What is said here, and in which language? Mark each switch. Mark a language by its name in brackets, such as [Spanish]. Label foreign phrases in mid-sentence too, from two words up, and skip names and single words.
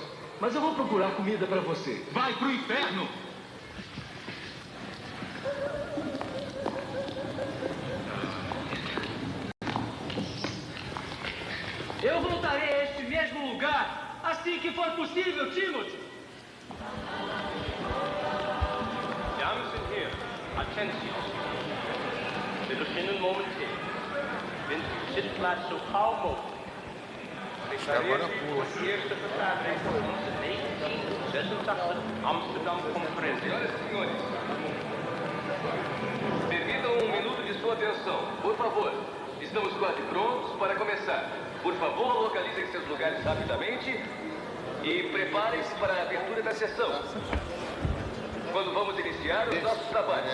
[Portuguese] Mas eu vou procurar comida para você. Vai pro inferno! Eu voltarei a este mesmo lugar assim que for possível, Timothy. [Dutch] Dames en heren, attentie. We beginnen momenteel. Vindt u de zitplaats zo gauw mogelijk. Prepareert u voor de eerste vergadering van onze 1986 Amsterdam Conferentie. [Portuguese] Permitam um minuto de sua atenção, por favor. Estamos quase prontos para começar. Por favor, localizem seus lugares rapidamente e preparem-se para a abertura da sessão. Quando vamos iniciar os nossos trabalhos.